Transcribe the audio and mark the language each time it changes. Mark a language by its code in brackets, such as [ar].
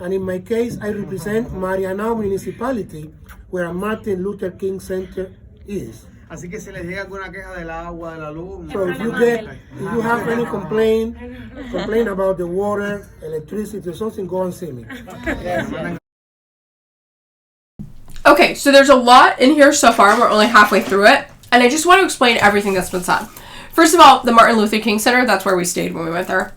[en] And in my case, I represent Marianao municipality, where Martin Luther King Center is. [es] Así que si les llega alguna queja del agua, de la luz, [en] So if you have any complaint about the water, electricity, or something, go and see me. Okay, so there's a lot in here so far. We're only halfway through it. And I just want to explain everything that's been said. First of all, the Martin Luther King Center, that's where we stayed when we went there.